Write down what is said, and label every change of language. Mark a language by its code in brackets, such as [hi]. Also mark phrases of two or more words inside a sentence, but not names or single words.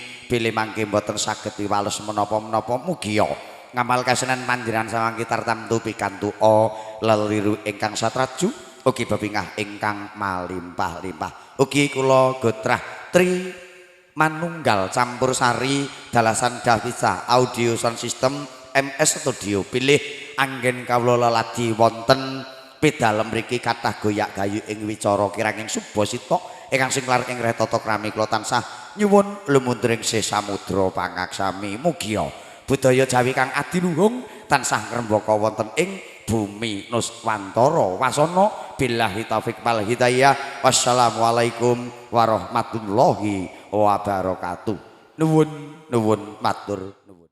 [jv] pilih mangke mboten saged piwales menapa-menapa mugia ngamal kasenan panjenengan samangke tartamtu pikantuk leliru ingkang satraju ugi bebingah ingkang malimpah-limpah ugi kula gotrah tri manunggal campur sari dalasan Davisa audio sound system MS Studio pilih anggen kawula leladi wonten pedalem mriki kathah goyak-gayu ing wicara kiranging subasita ingkang sing lar ing retata krami kula tansah nyuwun lumunturing sesamudra pangaksami mugia budaya Jawi kang adiluhung tansah ngrembaka wonten ing bumi Nuswantara wasana [ar] بالله التوفيق والهداية والسلام عليكم ورحمة الله وبركاته [jv] nuwun matur